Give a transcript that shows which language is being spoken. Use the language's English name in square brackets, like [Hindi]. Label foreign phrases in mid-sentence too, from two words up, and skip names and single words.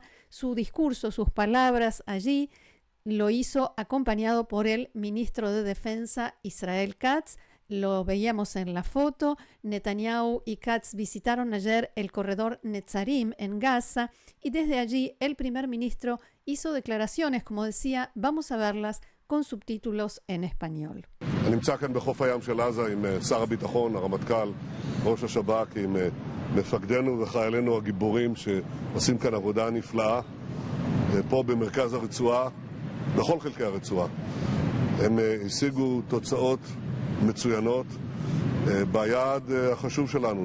[Spanish] Su discurso, sus palabras allí, lo hizo acompañado por el ministro de Defensa Israel Katz. Lo veíamos en la foto. Netanyahu y Katz visitaron ayer el corredor Netzarim en Gaza y desde allí el primer ministro hizo declaraciones, como decía, vamos a verlas con subtítulos en español. [Hebrew] אני נמצא כאן בחוף הים של עזה עם שר הביטחון, הרמטכ"ל, ראש השב"כ, עם מפקדינו וחיילינו הגיבורים שעושים כאן עבודה נפלאה פה במרכז הרצועה, בכל חלקי הרצועה. הם השיגו תוצאות מצוינות ביעד החשוב שלנו.